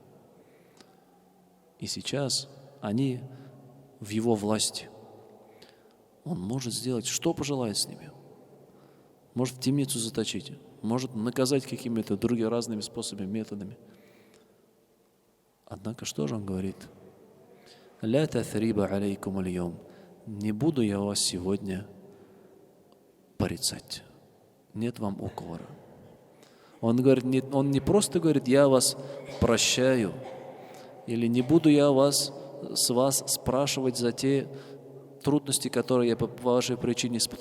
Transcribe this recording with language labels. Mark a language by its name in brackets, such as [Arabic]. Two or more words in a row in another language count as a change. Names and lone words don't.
[Russian] И сейчас они в его власти. Он может сделать, что пожелает с ними. Может в темницу заточить, может наказать какими-то другими разными способами, методами. Однако что же он говорит? [Arabic] «لا تثريب عليكم اليوم». [Russian] Не буду я вас сегодня порицать. Нет вам уговора. Он говорит, он не просто говорит, я вас прощаю, или не буду я с вас спрашивать за те трудности, которые я по вашей причине испытал.